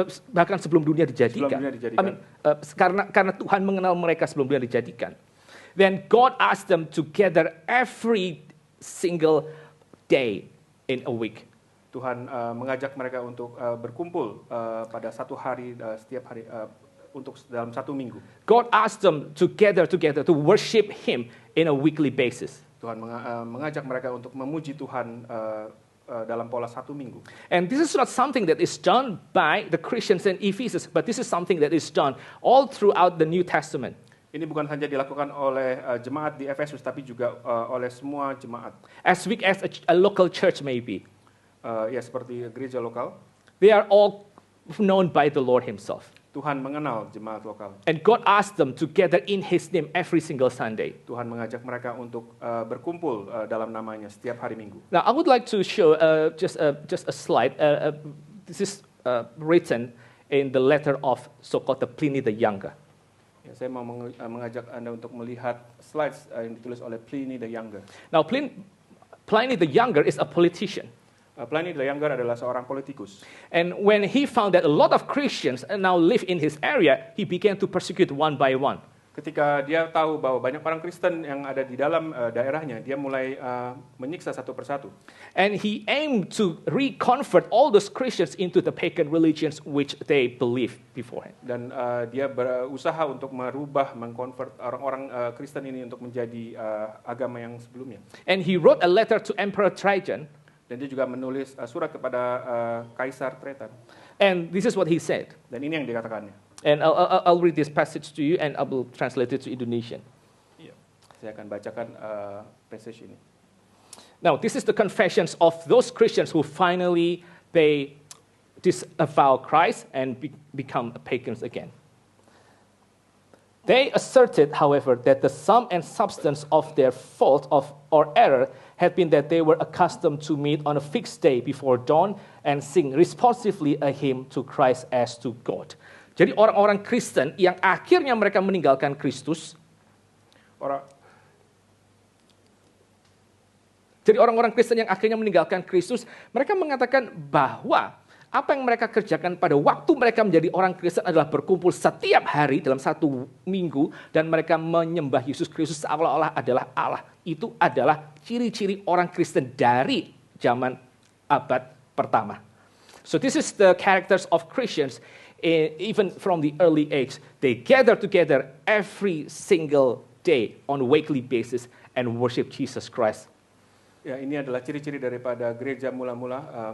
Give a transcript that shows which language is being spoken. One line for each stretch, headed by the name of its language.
Indonesian: bahkan sebelum dunia dijadikan. Sebelum dunia dijadikan. Karena Tuhan mengenal mereka sebelum dunia dijadikan.
English: Then God asked them to gather every single day in a week.
Indonesian: Tuhan mengajak mereka untuk berkumpul pada satu hari, setiap hari, untuk dalam satu minggu.
English: God asked them to gather together to worship Him in a weekly basis.
Indonesian: Tuhan mengajak mereka untuk memuji Tuhan dalam pola satu minggu.
English: And this is not something that is done by the Christians in Ephesus, but this is something that is done all throughout the New Testament.
Indonesian: Ini bukan hanya dilakukan oleh jemaat di Efesus, tapi juga oleh semua jemaat.
English: As big as a local church may be.
Indonesian: Ya, seperti gereja lokal.
English: They are all known by the Lord Himself.
Indonesian: Tuhan mengenal jemaat lokal.
English: And God asked them to gather in His name every single Sunday.
Indonesian: Tuhan mengajak mereka untuk berkumpul dalam namanya setiap hari Minggu.
English: Now, I would like to show just a slide. This is written in the letter of so-called the Pliny the Younger.
Indonesian: Ya, saya mau mengajak Anda untuk melihat slides yang ditulis oleh Pliny the Younger.
English: Now, Pliny the Younger is a politician.
Indonesian: Pliny the Younger adalah seorang politikus.
English: And when he found that a lot of Christians now live in his area, he began to persecute one by one.
Indonesian: Ketika dia tahu bahwa banyak orang Kristen yang ada di dalam daerahnya, dia mulai menyiksa satu persatu.
English: And he aimed to reconvert all those Christians into the pagan religions which they believed beforehand.
Indonesian: Dan dia berusaha untuk mengkonvert orang-orang Kristen ini untuk menjadi agama yang sebelumnya.
English: And he wrote a letter to Emperor Trajan.
Indonesian: Dan dia juga menulis surat kepada Kaisar Trajan.
English: And this is what he said.
Indonesian: Dan ini yang dikatakannya.
English: And I'll read this passage to you and I will translate it to Indonesian.
Indonesian: Iya, saya akan bacakan passage ini.
English: Now, this is the confessions of those Christians who finally they disavow Christ and become pagans again. They asserted, however, that the sum and substance of their fault or error had been that they were accustomed to meet on a fixed day before dawn and sing responsively a hymn to Christ as to God.
Indonesian: Jadi orang-orang Kristen yang akhirnya mereka meninggalkan Kristus, jadi orang-orang Kristen yang akhirnya meninggalkan Kristus, mereka mengatakan bahwa apa yang mereka kerjakan pada waktu mereka menjadi orang Kristen adalah berkumpul setiap hari dalam satu minggu dan mereka menyembah Yesus Kristus seolah-olah adalah Allah. Itu adalah ciri-ciri orang Kristen dari zaman abad pertama.
English: So this is the characters of Christians even from the early age. They gather together every single day on a weekly basis and worship Jesus Christ.
Indonesian: Ya, ini adalah ciri-ciri daripada gereja mula-mula.